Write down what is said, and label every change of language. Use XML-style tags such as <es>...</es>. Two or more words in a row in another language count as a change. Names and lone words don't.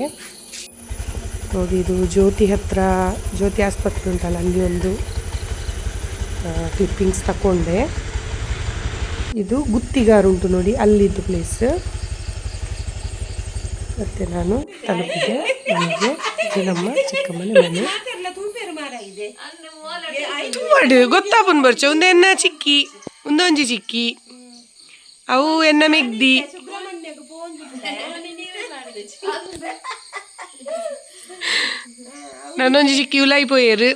<kn>ನೋಡಿ, ಇದು ಜ್ಯೋತಿ ಆಸ್ಪತ್ರೆ ಉಂಟಲ್ಲ, ಅಲ್ಲಿ ಒಂದು ಕ್ಲಿಪ್ಪಿಂಗ್ಸ್ ತಗೊಂಡೆ. ಇದು ಗುತ್ತಿಗಾರು ಉಂಟು ನೋಡಿ, ಅಲ್ಲಿದ್ದು ಪ್ಲೇಸ್. ಮತ್ತು ನಾನು ತಲುಪಿದೆ ನನಗೆ. ಇದು ನಮ್ಮ ಚಿಕ್ಕಮ್ಮನ ಮನೆ.</kn> <tcy>ಗೊತ್ತಾಪನ್ ಬರ್ಚ ಒಂದು ಎನ್ನ ಚಿಕ್ಕಿ, ಒಂದೊಂಜಿ ಚಿಕ್ಕಿ ಅವು ಎನ್ನ ಮೆಗ್ದಿ. ನನ್ನೊಂಜಿ ಚಿಕ್ಕಿ ಉಲಾಯಿಪೋಯರು.</tcy>